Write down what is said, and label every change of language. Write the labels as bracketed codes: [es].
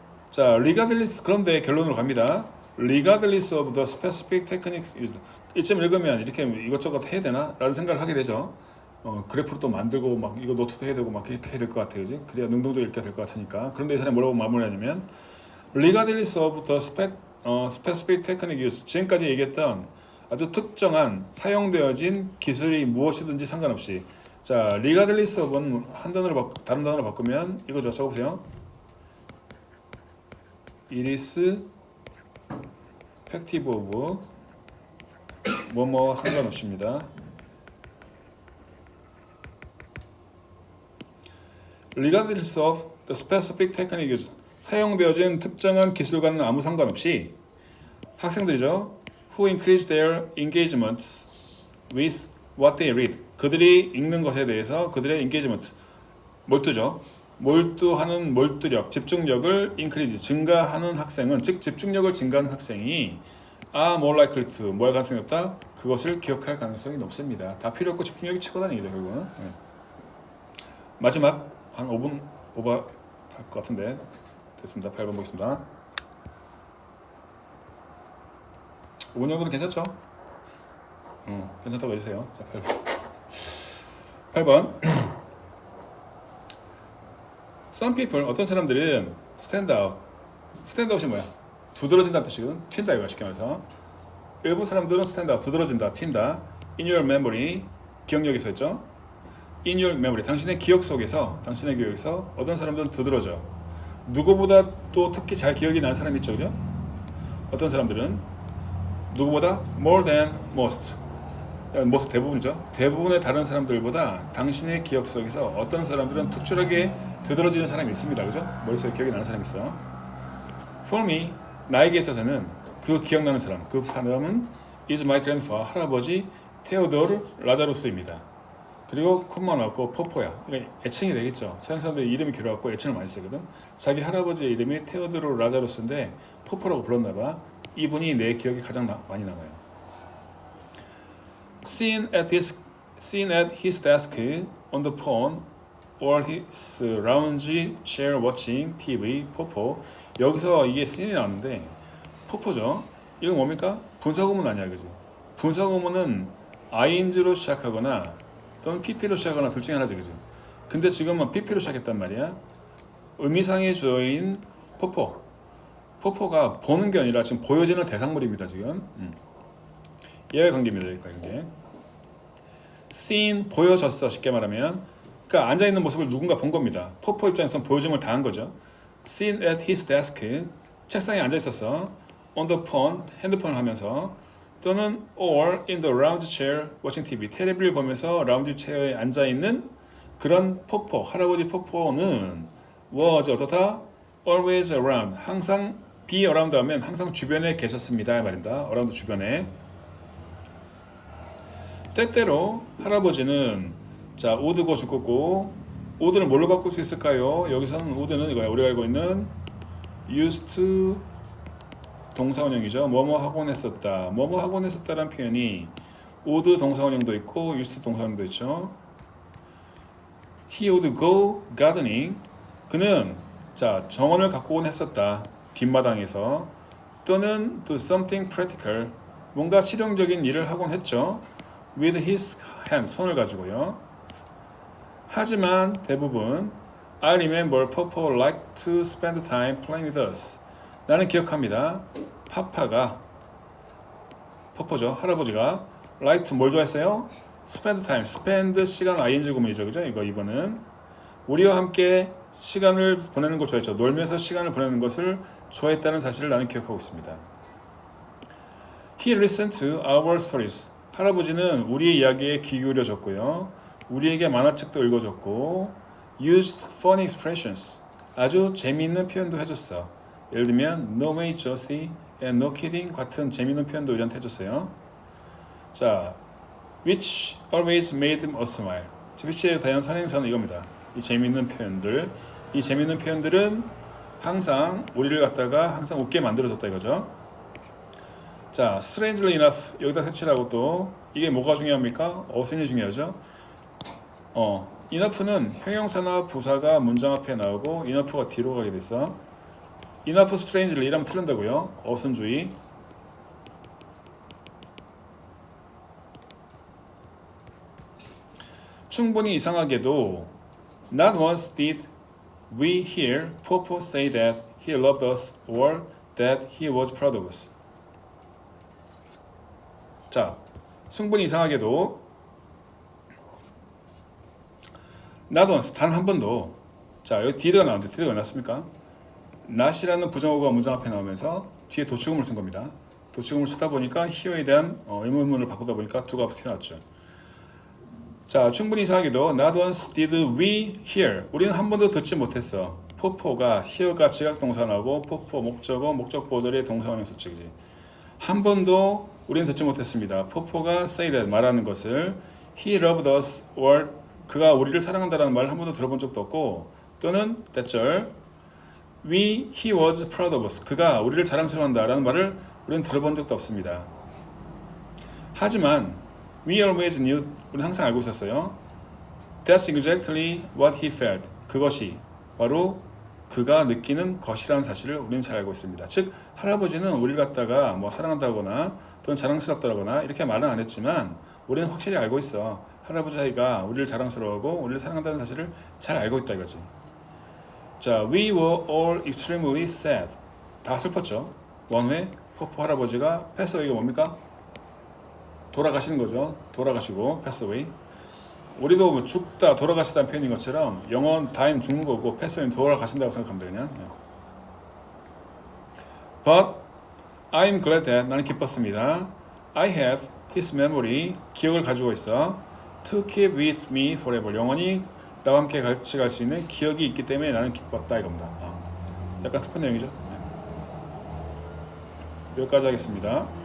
[ko] 자, [en] regardless [ko] 그런데 결론으로 갑니다. [en] regardless of the specific techniques used. [ko] 이쯤 읽으면 이렇게 이것저것 해야 되나? 라는 생각을 하게 되죠. 그래프를 또 만들고 막 이거 노트도 해야 되고 막 이렇게 해야 될 것 같아요. 그지? 그래야 능동적으로 읽게 될 것 같으니까. 그런데 이 사람이 뭐라고 마무리하냐면 [en] regardless of the specific technique used. [ko] 지금까지 얘기했던 아주 특정한 사용되어진 기술이 무엇이든지 상관없이 자, [en] regardless of [ko] 는 한 단어로 다른 단어로 바꾸면 이거죠. 적어보세요. [en] It is effective of [ko] 뭐뭐 상관없습니다. [en] Regardless of the specific technique used. [ko] 사용되어진 특정한 기술과는 아무 상관없이 학생들이죠. [en] Who increase their engagement with what they read. [ko] 그들이 읽는 것에 대해서 그들의 engagement, 몰두죠. 몰두하는 몰두력, 집중력을 increase, 증가하는 학생은 즉 집중력을 증가하는 학생이 [en] are more likely to [ko] 뭐 할 가능성이 높다? 그것을 기억할 가능성이 높습니다. 다 필요 없고 집중력이 최고다는 얘기죠 결국은. 네. 마지막 한 5분 오버 할 것 같은데 됐습니다. 8번 보겠습니다. 5분 정도는 괜찮죠? 괜찮다고 해주세요. 자 8번 [en] Some people [ko] 어떤 사람들은 [en] stand out [ko] 이 뭐야? 두드러진다는 뜻이거든. 튄다 이거야 쉽게 말해서. 일부 사람들은 stand out 두드러진다, 튄다. [en] In your memory [ko] 기억력에서 했죠. [en] In your memory [ko] 당신의 기억 속에서 어떤 사람들은 두드러져. 누구보다 또 특히 잘 기억이 나는 사람이 있죠, 그죠? 어떤 사람들은 누구보다 [en] more than most [ko] 모두 대부분이죠. 대부분의 다른 사람들보다 당신의 기억 속에서 어떤 사람들은 특출하게 되돌아지는 사람이 있습니다. 그죠? 머릿속에 기억이 나는 사람이 있어. [en] For me, [ko] 나에게 있어서는 그 기억나는 사람, 그 사람은 [en] is my grandfather, [ko] 할아버지 테오도르 라자루스입니다. 그리고 콤마 나왔고 포포야. 그러니까 애칭이 되겠죠. 서양 사람들이 이름이 길어갖고 애칭을 많이 쓰거든. 자기 할아버지의 이름이 테오도르 라자루스인데 포포라고 불렀나봐. 이분이 내 기억에 가장 많이 남아요. [en] Seen at his desk on the phone or his lounge chair watching TV. [ko] 포포. 여기서 이게 씬이 나왔는데 포포죠. 이건 뭡니까? 분사구문 아니야, 그지? 분사구문은 ing로 시작하거나 또는 pp로 시작하거나 둘 중에 하나지, 그지? 근데 지금은 pp로 시작했단 말이야. 의미상의 주어인 포포. 포포가 보는 게 아니라 지금 보여지는 대상물입니다, 지금. 얘의 관계입니다, 여기 관계. seen, 보여졌어, 쉽게 말하면. 그러니까 앉아있는 모습을 누군가 본 겁니다. 포포 입장에서는 보여준 걸 다 한 거죠. [en] seen at his desk, [ko] 책상에 앉아있었어. [en] on the phone, [ko] 핸드폰을 하면서. 또는 [en] or in the lounge chair watching TV, [ko] 텔레비를 보면서 라운지 체어에 앉아있는 그런 포포, 할아버지 포포는 was 어떻다? [en] always around, [ko] 항상 [en] be around [ko] 하면 항상 주변에 계셨습니다 말입니다. around 주변에. 때때로 할아버지는 자 [en] would go [ko] 죽었고 would는 뭘로 바꿀 수 있을까요? 여기서는 would는 이거야. 우리가 알고 있는 [en] used to [ko] 동사원형이죠. 뭐뭐 하곤 했었다. 뭐뭐 하곤 했었다라는 표현이 would 동사원형도 있고 used 동사원형도 있죠. [en] He would go gardening. [ko] 그는 자 정원을 가꾸곤 했었다. 뒷마당에서. 또는 [en] do something practical. [ko] 뭔가 실용적인 일을 하곤 했죠. [en] with his hand. [ko] 손을 가지고요. 하지만 대부분 [en] I remember Papa liked to spend time playing with us. [ko] 나는 기억합니다. 파파가 퍼퍼죠. 할아버지가 [en] like to [ko] 뭘 좋아했어요? [en] spend time. [ko] spend 시간 ing 구문이죠. 그죠? 이거 2번은 우리와 함께 시간을 보내는 걸 좋아했죠. 놀면서 시간을 보내는 것을 좋아했다는 사실을 나는 기억하고 있습니다. [en] He listened to our stories. [ko] 할아버지는 우리의 이야기에 귀 기울여줬고요. 우리에게 만화책도 읽어줬고 [en] used funny expressions. [ko] 아주 재미있는 표현도 해줬어. 예를 들면 [en] no way Josie and no kidding [ko] 같은 재미있는 표현도 우리한테 해줬어요. 자, [en] which always made him a smile. [ko] which에 대한 선행사는 이겁니다. 이 재미있는 표현들, 이 재미있는 표현들은 항상 우리를 갖다가 항상 웃게 만들어줬다 이거죠. 자, [en] strangely enough [ko] 여기다 색칠하고 또 이게 뭐가 중요합니까? 어순이 중요하죠. enough는 형용사나 부사가 문장 앞에 나오고 enough가 뒤로 가게 됐어. [en] enough strangely [ko] 이러면 틀린다고요. 어순주의. 충분히 이상하게도 [en] not once did we hear Popo say that he loved us or that he was proud of us. [ko] 자, 충분히 이상하게도 not once, 단 한 번도. 자, 여기 did가 나왔는데 did가 왜 나왔습니까? not이라는 부정어가 문장 앞에 나오면서 뒤에 도축음을 쓴 겁니다. 도축음을 쓰다 보니까 here에 대한 의문문을 바꾸다 보니까 do가 튀어나왔죠. 자, 충분히 이상하게도 [en] not once did we hear. [ko] 우리는 한 번도 듣지 못했어. 포포가 hear가 지각동사 나오고 포포 목적어 목적 보절의 동사원형 수칙이지. 한 번도 우리는 듣지 못했습니다. 포포가 [en] say that [ko] 말하는 것을 [en] he loved us or [ko] 그가 우리를 사랑한다라는 말을 한 번도 들어본 적도 없고 또는 대절 [en] he was proud of us. [ko] 그가 우리를 자랑스러워한다라는 말을 우리는 들어본 적도 없습니다. 하지만 [en] we always knew. [ko] 우리는 항상 알고 있었어요. [en] That's exactly what he felt. [ko] 그것이 바로 그가 느끼는 것이라는 사실을 우리는 잘 알고 있습니다. 즉 할아버지는 우리를 갖다가 뭐 사랑한다거나 또는 자랑스럽다거나 이렇게 말은 안 했지만 우리는 확실히 알고 있어. 할아버지가 우리를 자랑스러워하고 우리를 사랑한다는 사실을 잘 알고 있다 이거지. [en] 자, we were all extremely sad. [ko] 다 슬펐죠. 원회 포포 할아버지가 pass away가 뭡니까? 돌아가시는 거죠. 돌아가시고 pass away. 우리도 뭐 죽다, 돌아가시다는 표현인 것처럼 영어는 dying 죽는 거고 [en] pass away [ko] 는 돌아가신다고 생각하면 되냐. [en] But I'm glad that [ko] 나는 기뻤습니다. [en] I have his memory, [ko] 기억을 가지고 있어. [en] To keep with me forever, [ko] 영원히 나와 함께 같이 갈 수 있는 기억이 있기 때문에 나는 기뻤다 이겁니다. 약간 슬픈 내용이죠. 네. 여기까지 하겠습니다.